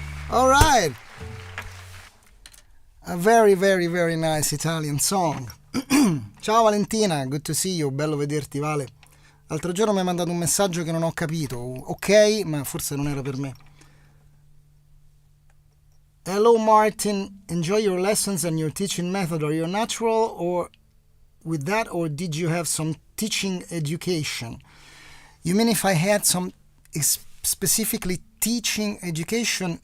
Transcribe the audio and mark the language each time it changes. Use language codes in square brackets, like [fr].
[en] All right. A very, very, very nice Italian song. Ciao Valentina, good to see you, [it] bello vederti Vale. L'altro giorno mi hai mandato un messaggio che non ho capito. Ok, ma forse non era per me. [en] Hello Martin, enjoy your lessons and your teaching method. Are you natural or with that, or did you have some teaching education? You mean if I had some specifically teaching education?